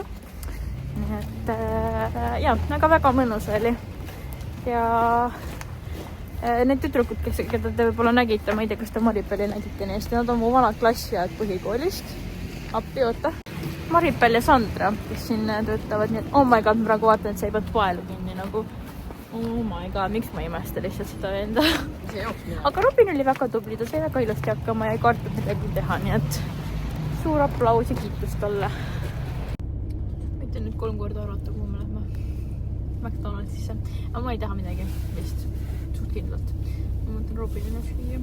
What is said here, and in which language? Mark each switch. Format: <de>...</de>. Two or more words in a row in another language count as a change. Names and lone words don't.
<et>Nii et jah, aga väga mõnus oli. Ja need tüdrukud, keda te võib-olla nägite, ma ei tea, kas te Maripeli nägite neist, nad on mu vanad klassiajad põhikoolist. Appi, oota. Maripel ja Sandra, kes siin töötavad, nii et</et> <en>oh my god,</en> <et>ma praegu vaatan, et sa ei pead paelu kinni nagu.</et> <en>Oh my god,</en> <et>miks ma imesta lihtsalt seda enda. Aga Robin oli väga tubli, ta sai väga ilusti hakkama ja ei kartnud midagi teha, nii et suur aplaus ja kiitus talle. Mitte nüüd 3 korda arvata, kuhu me lähme McDonaldsisse. Aga ma ei taha midagi vist suht kindlalt. Ma mõtlen Robinile süüa.</et>